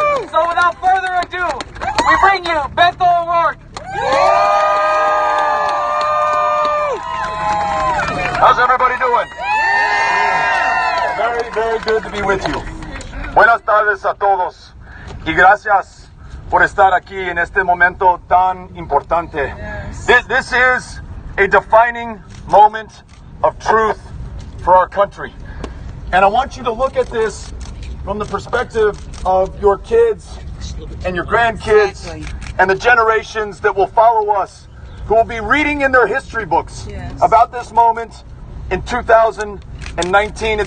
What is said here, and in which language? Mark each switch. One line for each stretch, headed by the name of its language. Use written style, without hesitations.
English: So without further ado, we bring you Beto O'Rourke. How's everybody doing? Very, very good to be with you.
Spanish: Buenas tardes a todos y gracias por estar aquí en este momento tan importante.
English: This is a defining moment of truth for our country. And I want you to look at this from the perspective of your kids and your grandkids and the generations that will follow us, who will be reading in their history books about this moment in 2019.